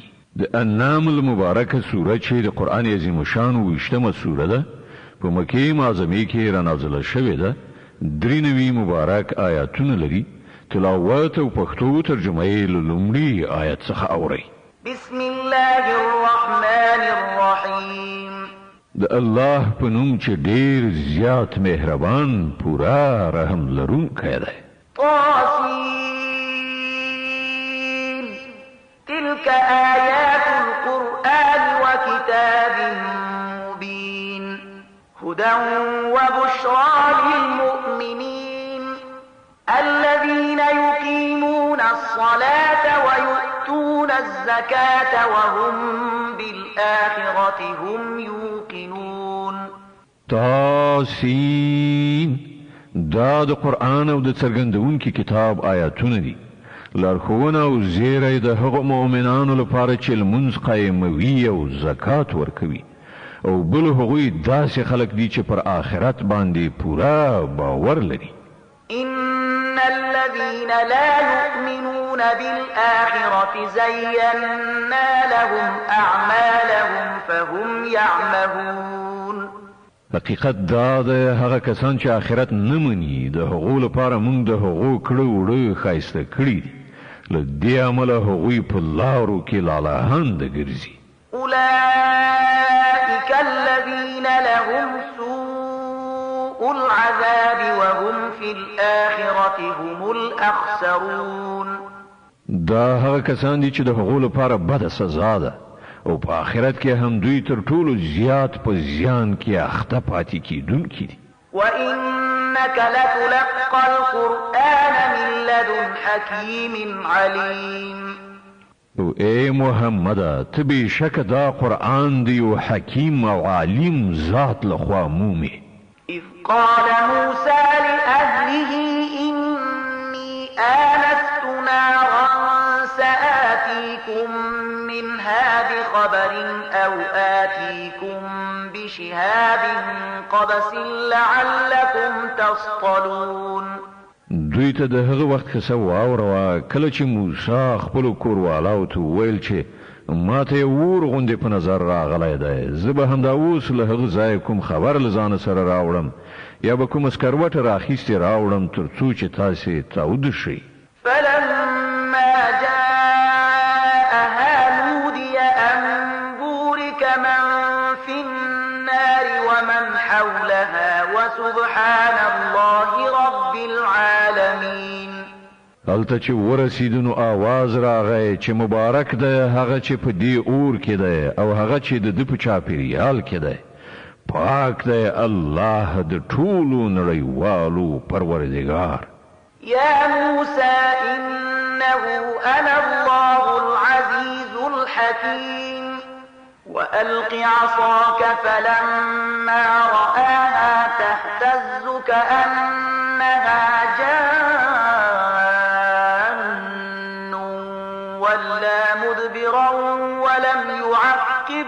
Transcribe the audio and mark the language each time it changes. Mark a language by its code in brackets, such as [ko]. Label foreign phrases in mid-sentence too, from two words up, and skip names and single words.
[ps] د انعام المبارکه سوره چې د قرآن عظیم شان 20مه سوره ده، په مکې معظمې کې رانازله شوې ده، 93 مبارک آیاتونه لري. تلاوت او پښتو ترجمه یې له لومړي آیت څخه اورئ. [ar] بسم الله الرحمن الرحیم. [ps] د الله په نوم چې ډېر زیات مهربان پورا رحم لرونکی دی. [ar] طاسين تلك آيات القرآن وكتاب مبين هدى وبشرى للمؤمنين الذين يقيمون الصلاة ويؤتون الزكاة وهم بالآخرة هم يوقنون. [ps] طاسين دا د قرآن او د څرګندونکي کتاب آیاتونه دي، لارښوونه او زیری د هغو مؤمنانو لپاره چې لمونځ قایموي او زکات ورکوي، او بل هغوی داسې خلک دي چې پر آخرت باندې پورا باور لري. [ar] إن الذين لا يؤمنون بالآخرة زينا لهم أعمالهم فهم يعمهون. [ps] حقیقت دا ده هغه کسان چې آخرت نه مني، د هغو لپاره موږ د هغو کړه وړه ښایسته کړي دي، له دې امله هغوی په لارو کې لالهانده ګرځي. [ar] أولئك الذين لهم سوء العذاب وهم في الآخرة هم الأخسرون. [ps] دا هغه کسان دي چې د هغو لپاره بده سزا ده، او په آخرت کې هم دوی تر ټولو زیات په زیان کې اخته پاتې کیدونکي دي. [ar] وإنك لتلقى القرآن من لدن حكيم عليم. [ps] او ای محمد، ته بېشکه دا قرآن دی او حکیم او عالم ذات لخوا مومي. [ar] إذ قال موسى لأهله إني آنست نارا سآتيكم منها بخبر أو آتيكم بشهاب قبس لعلكم تصطلون. [ps] دوی ته د هغه وخت قصه واوروه کله چې موسی خپلو کوروالاو ته وویل چې ما ته ور غوندې په نظر راغلی دی. زه به همدا اوس له هغه ځای کوم خبر له ځانه سره راوړم یا به کومه سکروټه راخیستې راوړم تر څو چې تاسې تاوده شئ. [ar] فلما جاءها نودي أن بورك من في النار ومن حولها وسبحان الله رب العالمين. [ps] هلته چې ورسېدو نو آواز راغی چې مبارک دی هغه چې په دې اور کې دی او هغه چې د ده په چاپېریال کې دی. پاک دی الله د ټولو نړیوالو پروردګار. [ar] يا موسى إنه أنا الله العزيز الحكيم وألق عصاك فلما رآها تهتز كأنها جان ولا مدبرا ولم يعقب.